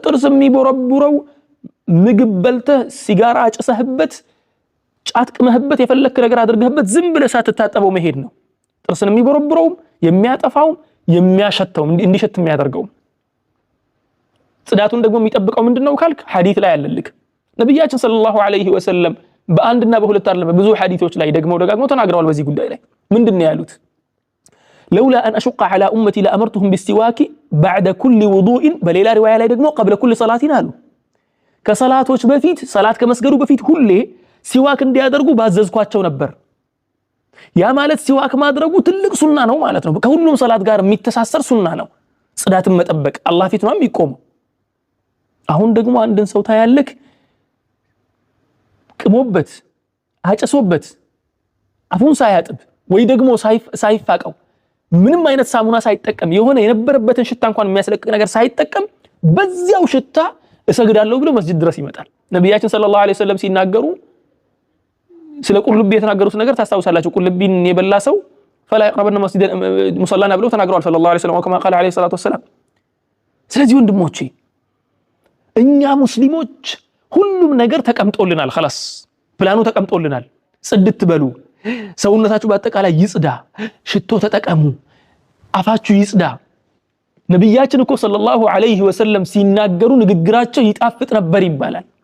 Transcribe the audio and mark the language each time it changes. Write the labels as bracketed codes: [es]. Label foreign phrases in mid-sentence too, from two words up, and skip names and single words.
[am] ጥርስ የሚቦረቡረው ምግብ በልተህ ሲጋራ አጭሰህበት ጫት ቅመህበት የፈለክ ነገር አድርገህበት ዝም ብለህ ሳትታጠበው መሄድ ነው። ጥርስን የሚቦረቡረው የሚያጠፋው የሚያሸተው እንዲሸት የሚያደርገው። ጽዳቱን ደግሞ የሚጠብቀው ምንድነው ካልክ ሐዲስ ላይ ያለልክ ነብያችን [ar] صلى الله عليه وسلم [am] በአንድና በሁለት አይደለም ብዙ ሐዲሶች ላይ ደግሞ ተናግረዋል በዚህ ጉዳይ ላይ። ምንድነው ያሉት? [ar] لولا ان اشق على امتي لامرتهم بالسواك بعد كل وضوء [am] በሌላ ሪዋያ ላይ ደግሞ [ar] قبل كل صلاه [am] አሉ። ከሰላቶች በፊት ሰላት ከመስገዱ በፊት ሁሌ ሲዋክ እንዲያደርጉ ባዘዝኳቸው ነበር። ያ ማለት ሲዋክ ማድረጉ ትልቅ ሱና ነው ማለት ነው። ከሁሉም ሰላት ጋር የሚተሳሰር ሱና ነው። ጽዳትን መጠበቅ አላህ ፊት ነው የሚቆመው። አሁን ደግሞ አንድን ሰው ታያለክ ቅሞበት አጨሶበት አፉን ሳያጥብ ወይ ደግሞ ሳይፋቀው ምንም አይነት ሳሙና ሳይጠቀም የሆነ የነበረበትን ሽታ እንኳን የሚያስለቅቅ ነገር ሳይጠቀም በዚያው ሽታ እሰግዳለሁ ብሎ መስጂድ ድረስ ይመጣል። ነብያችን [ar] صلى الله عليه وسلم [am] ሲናገሩ ስለ ቁልቢ የተናገሩት ነገር ታስታውሳላችሁ። ቁልቢን የበላ ሰው [ar] فلا يقربنا مسجد مصلانا [am] ብለው ተናግረዋል [ar] صلى الله عليه وسلم وكما قال عليه الصلاة والسلام። [am] ስለዚህ ወንድሞቼ እኛ ሙስሊሞች ሁሉም ነገር ተቀምጦልናል። خلاص ፕላኑ ተቀምጦልናል። ጽድት በሉ፣ ሰውነታችሁ በአጠቃላይ ይጽዳ፣ ሽቶ ተጠቀሙ፣ አፋችሁ ይጽዳ። ነብያችን እኮ [ar] صلى الله عليه وسلم [am] ሲናገሩ ንግግራቸው ይጣፍጥ ነበር ይባላል።